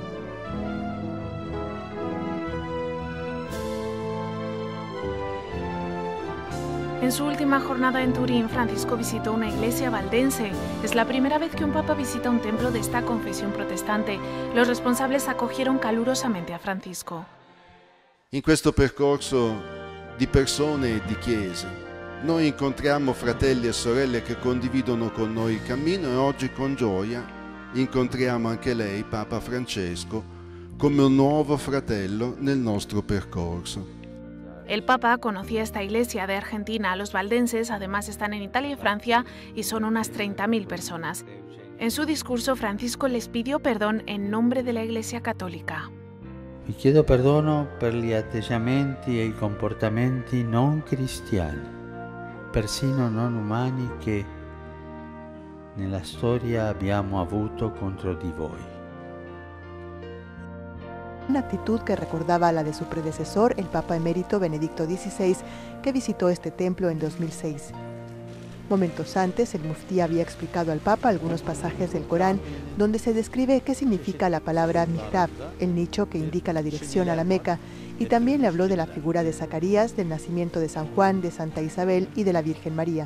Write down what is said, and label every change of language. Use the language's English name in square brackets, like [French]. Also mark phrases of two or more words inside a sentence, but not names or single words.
[Spanish] En su última jornada en Turín, Francisco visitó una iglesia valdense. Es la primera vez que un papa visita un templo de esta confesión protestante. Los responsables acogieron calurosamente a Francisco. [Italian] In questo percorso di persone e di chiese, noi incontriamo fratelli e sorelle che condividono con noi il cammino e oggi con gioia incontriamo anche lei, Papa Francesco, come un nuovo fratello nel nostro percorso. [Spanish] El Papa conocía esta iglesia de Argentina. Los valdenses además están en Italia y Francia y son unas 30.000 personas. En su discurso, Francisco les pidió perdón en nombre de la Iglesia Cattolica. [Italian] Vi chiedo perdono per gli atteggiamenti e i comportamenti non cristiani, persino non umani, che nella storia abbiamo avuto contro di voi. [Spanish] Una actitud que recordaba a la de su predecesor, el Papa emérito Benedicto XVI, que visitó este templo en 2006. Momentos antes, el muftí había explicado al Papa algunos pasajes del Corán donde se describe qué significa la palabra mihrab, el nicho que indica la dirección a la Meca, y también le habló de la figura de Zacarías, del nacimiento de San Juan, de Santa Isabel y de la Virgen María.